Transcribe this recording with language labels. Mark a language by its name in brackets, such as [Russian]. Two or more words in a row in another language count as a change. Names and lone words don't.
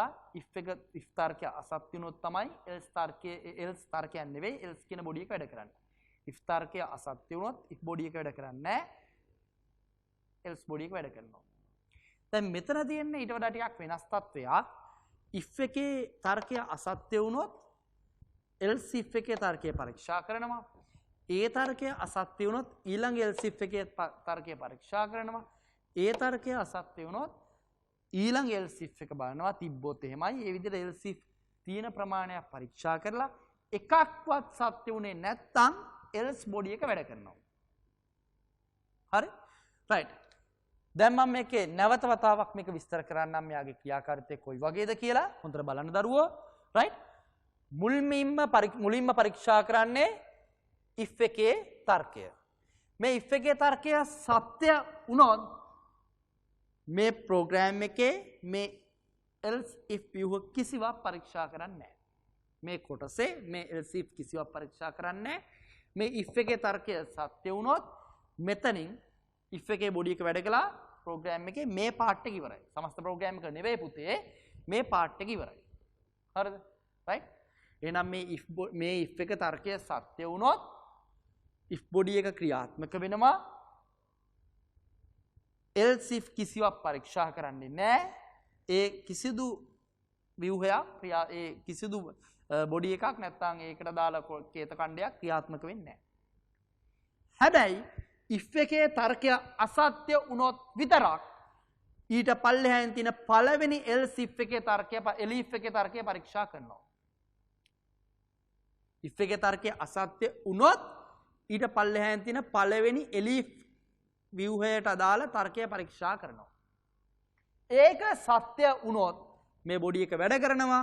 [Sinhala] if තර්කය අසත්‍ය වුණොත් තමයි else තර්කයක් නෙවෙයි else කියන බොඩි එක වැඩ කරන්නේ. if තර්කය අසත්‍ය වුණොත් if බොඩි එක වැඩ කරන්නේ නැහැ. else බොඩි එක වැඩ කරනවා. දැන් මෙතන තියෙන්නේ ඊට වඩා ටිකක් වෙනස් තත්වයක්. if එකේ තර්කය අසත්‍ය වුණොත් [English] else if [Sinhala] එකේ තර්කය පරීක්ෂා කරනවා. ඒ තර්කය අසත්‍ය වුණොත් ඊළඟ [English] else if [Sinhala] එකේ තර්කය පරීක්ෂා කරනවා. ඒ තර්කය අසත්‍ය වුණොත් ඊළඟ [English] else if [Sinhala] එක බලනවා තිබ්බොත් එහෙමයි. ඒ විදිහට [English] else if [Sinhala] තියෙන ප්‍රමාණයක් පරීක්ෂා කරලා එකක්වත් සත්‍ය වුණේ නැත්නම් else බොඩි එක වැඩ කරනවා. හරි? right. දැන් මම මේකේ නැවත වතාවක් මේක විස්තර කරන්නම් මෙයාගේ ක්‍රියාකාරීත්වය කොයි වගේද කියලා හොඳට බලන්න දරුවෝ right මුලින්ම පරීක්ෂා කරන්නේ if එකේ තර්කය මේ if එකේ තර්කය සත්‍ය වුණොත් මේ ප්‍රෝග්‍රෑම් එකේ මේ [English] else if [Sinhala] ව්‍යුහ කිසිවක් පරීක්ෂා කරන්නේ නැහැ මේ කොටසේ මේ [English] else if [Sinhala] කිසිවක් පරීක්ෂා කරන්නේ නැහැ මේ if එකේ තර්කය සත්‍ය වුණොත් මෙතනින් if එකේ බොඩි එක වැඩ කළා ප්‍රෝග්‍රෑම් එකේ මේ පාර්ට් එක ඉවරයි. සමස්ත ප්‍රෝග්‍රෑම් එක නෙවෙයි පුතේ මේ පාර්ට් එක ඉවරයි. හරිද? right? එහෙනම් මේ if එක තර්කය සත්‍ය වුණොත් if බොඩි එක ක්‍රියාත්මක වෙනවා. [English] else if [Sinhala] කිසිවක් පරීක්ෂා කරන්නේ නැහැ. ඒ කිසිදු ව්‍යුහයක් කිසිදු බොඩි එකක් නැත්නම් ඒකට දාලා කේත ඛණ්ඩයක් ක්‍රියාත්මක වෙන්නේ නැහැ. හැබැයි if එකේ තර්කය අසත්‍ය වුණොත් විතරක් ඊට පල්ලෙහායින් තියෙන පළවෙනි [English] else if [Sinhala] එකේ තර්කය elif එකේ තර්කය පරීක්ෂා කරනවා. if එකේ තර්කය අසත්‍ය වුණොත් ඊට පල්ලෙහායින් තියෙන පළවෙනි elif ව්‍යුහයට අදාළ තර්කය පරීක්ෂා කරනවා. ඒක සත්‍ය වුණොත් මේ බොඩි එක වැඩ කරනවා.